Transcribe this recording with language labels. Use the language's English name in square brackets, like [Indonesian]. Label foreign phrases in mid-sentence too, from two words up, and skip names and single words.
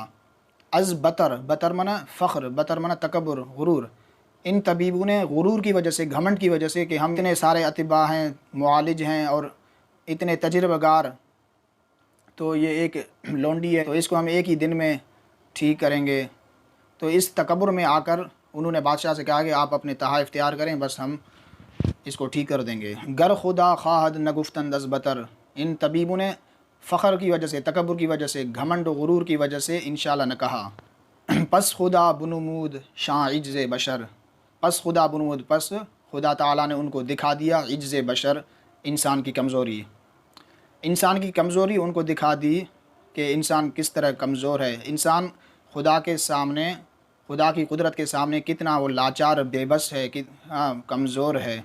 [Persian] از بتر، [Urdu] بتر منع فخر، بتر منع تکبر، غرور، ان طبیبوں نے غرور کی وجہ سے، گھمنڈ کی وجہ سے کہ ہم اتنے سارے اطباء ہیں، معالج ہیں اور اتنے تجربہ کار، تو یہ ایک لونڈی ہے تو اس کو ہم ایک ہی دن میں ٹھیک کریں گے، تو اس تکبر میں آ کر انہوں نے بادشاہ سے کہا کہ آپ اپنے تحائف تیار کریں، بس ہم اس کو ٹھیک کر دیں گے۔ [Persian] گر خدا خواہد نگفتند از بتر، [Urdu] ان طبیبوں نے فخر کی وجہ سے، تکبر کی وجہ سے، گھمنڈ و غرور کی وجہ سے انشاءاللہ نہ کہا۔ [Persian] پس خدا بنمود شاں عجز بشر، پس خدا بنمود، [Urdu] پس خدا تعالیٰ نے ان کو دکھا دیا عجز بشر، انسان کی کمزوری، انسان کی کمزوری ان کو دکھا دی کہ انسان کس طرح کمزور ہے، انسان خدا کے سامنے، خدا کی قدرت کے سامنے کتنا وہ لاچار، بے بس ہے، کمزور ہے۔